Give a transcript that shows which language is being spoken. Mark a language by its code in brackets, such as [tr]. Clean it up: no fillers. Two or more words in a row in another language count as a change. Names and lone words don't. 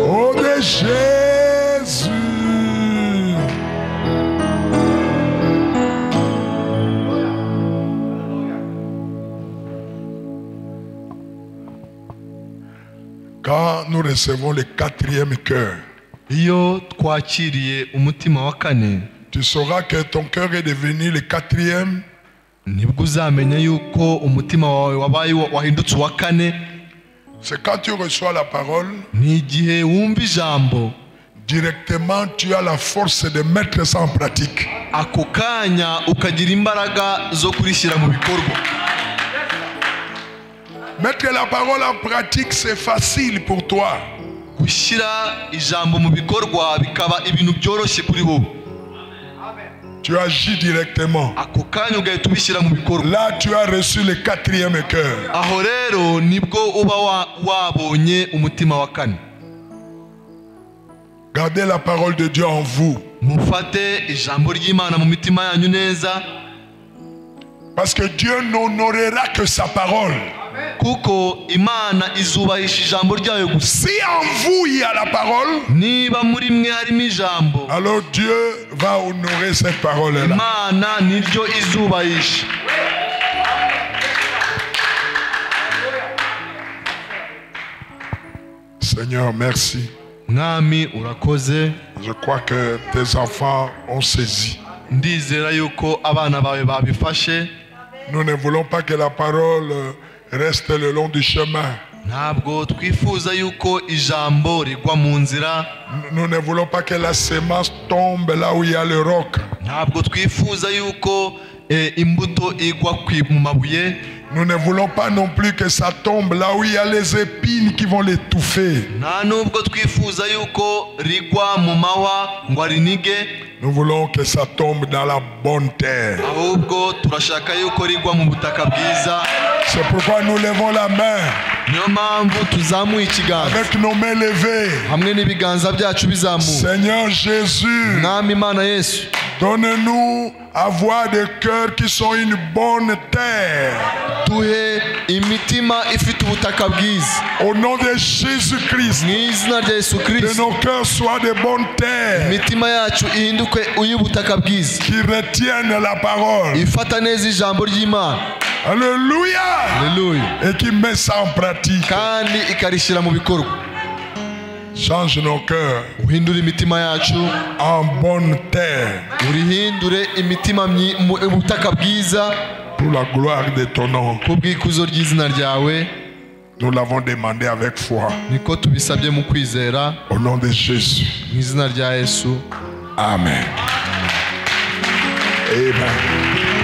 [fr] Oh, de Jésus. Quand nous recevons le quatrième cœur, [rw] iyo twakiriye umutima wa kane, [fr] tu sauras que ton cœur est devenu le quatrième [rw] nibwo uzamenya yuko umutima wawe wabaye wahindutse uwa kane. [fr] C'est quand tu reçois la parole, [rw] Ni igihe wumva ijambo, [fr] directement tu as la force de mettre ça en pratique. [rw] ako kanya ukagira imbaraga zo kurishyira mu bikorwa. [fr] Mettre la parole en pratique, c'est facile pour toi. [rw] Gushyira ijambo mu bikorwa bikaba ibintu byoroshye kuri wowe. [fr] Tu agis directement. [rw] Ako kanya ugahita ubishyira mu bikorwa. [fr] Là, tu as reçu le quatrième cœur. [rw] Aho rero nibwo uba wabonye umutima wa kane. [fr] Gardez la parole de Dieu en vous. [rw] Mufate ijambo ry'Imana mu mitima yanyu neza, [fr] Parce que Dieu n'honorera que sa parole. [rw] kuko Imana izubahisha ijambo ryayo gusa. [fr] Si en vous il y a la parole, [rw] Niba muri mwe harimo ijambo, [fr] alors Dieu va honorer cette parole-là. [rw] Imana niryo izubahisha. [fr] Seigneur, merci. [rw] Mwami urakoze. [fr] Je crois que tes enfants ont saisi. [rw] Ndizera yuko abana bawe babifashe. [fr] Nous ne voulons pas que la parole reste le long du chemin. [rw] Ntabwo twifuza yuko ijambo rigwa mu nzira. [fr] Nous ne voulons pas que la semence tombe là où il y a le roc. [rw] Ntabwo twifuza yuko imbuto igwa mu mabuye. [fr] Nous ne voulons pas non plus que ça tombe là où il y a les épines qui vont l'étouffer. [rw] Nta nubwo twifuza yuko rigwa mu mahwa ngo arinige. [fr] Nous voulons que ça tombe dans la bonne terre. [rw] Ahubwo turashaka yuko rigwa mu butaka bwiza. [fr] C'est pourquoi nous levons la main. [rw] Niyo mpamvu tuzamuye ikiganza. [fr] Avec nos mains levées. [rw] Hamwe n'ibiganza byacu bizamuye. [fr] Seigneur Jésus. [rw] Mwami Imana Yesu. [fr] Donne-nous avoir des cœurs qui sont une bonne terre. [rw] Duhe imitima ifite ubutaka bwiza. [fr] Au nom de Jésus-Christ. [rw] Mu izina rya Yesu [fr] Que [rw] Kristo. [fr] nos cœurs soient de bonnes terres. [rw] Imitima yacu ihinduke uy'ubutaka bwiza. [fr] Qui retiennent la parole. [rw] Ifata neza ijambo ry'Imana. [fr] Alléluia. [rw] Haleluya. [fr] Et qui met ça en pratique. [rw] Kandi ikarishyira mu bikorwa. [fr] Change nos cœurs [rw] Uhindure imitima yacu. [fr] en bonne terre. [rw] Urihindure imitima mu butaka bwiza. [fr] Pour la gloire de ton nom. [rw] Kubw'ikuzo ry'izina ryawe. [fr] Nous l'avons demandé avec foi. [rw] Niko tubisabye mu kwizera. [fr] Au nom de Jésus. [rw] Mu izina rya Yesu. Amen. Amen.